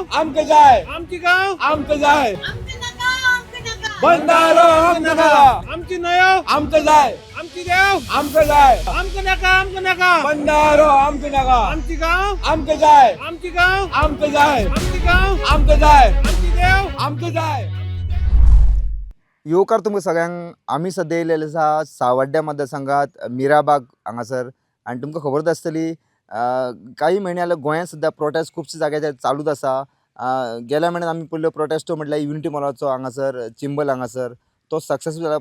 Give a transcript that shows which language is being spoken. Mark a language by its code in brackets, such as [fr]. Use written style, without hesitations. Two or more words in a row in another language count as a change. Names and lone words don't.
[kok] आमचं जाय आमची गाव आमचं जाय आमचं नका आमचं नका बंधारो आमचं नका आमची नयव आमचं जाय आमची देव आमचं जाय आमचं नका बंधारो आमचं नका आमची गाव आमचं जाय आमची गाव आमचं जाय आमची गाव आमचं जाय आमची देव आमचं जाय. येवकार तुमकां सगळ्यांक आमी सद्या येयलेले आसा सावड्ड्या मतदारसंघात मिराबाग हांगासर आनी तुमकां खबरच आसतली काही म्हयने जाल्यार गोंयांत सुद्दां प्रोटेस्ट खुबशे जाग्याचेर चालूच आसा. गेल्या म्हयन्यात आमी पयलो प्रोटेस्टो म्हटल्यार युनिटी मॉलाचो हांगासर चिंबल हांगासर तो सक्सेसफूल जाला.